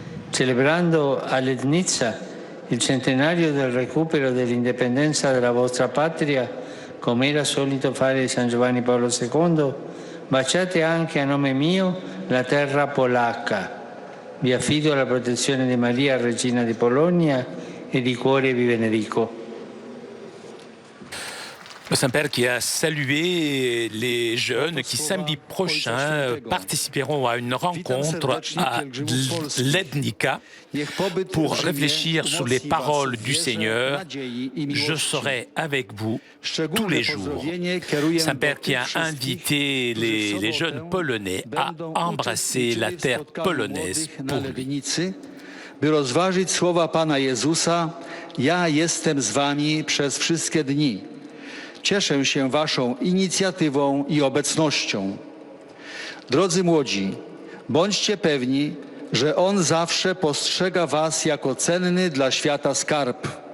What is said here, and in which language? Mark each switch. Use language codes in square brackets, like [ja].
[it] Celebrando a Lednica il centenario del recupero dell'indipendenza della vostra patria, come era solito fare San Giovanni Paolo II, baciate anche a nome mio la terra polacca. Vi affido alla protezione di Maria, Regina di Polonia, et di cuore vi benedico. [fr] Le Saint-Père qui a salué les jeunes qui samedi prochain participeront à une rencontre à Lednica pour réfléchir sur les paroles du Seigneur. Je serai avec vous tous les jours. Saint-Père qui a invité les jeunes Polonais à embrasser la terre polonaise pour lui. [pl] By rozważyć słowa Pana Jezusa: ja jestem z wami przez wszystkie dni. Cieszę się waszą inicjatywą i obecnością. Drodzy młodzi, bądźcie pewni, że On zawsze postrzega was jako cenny dla świata skarb.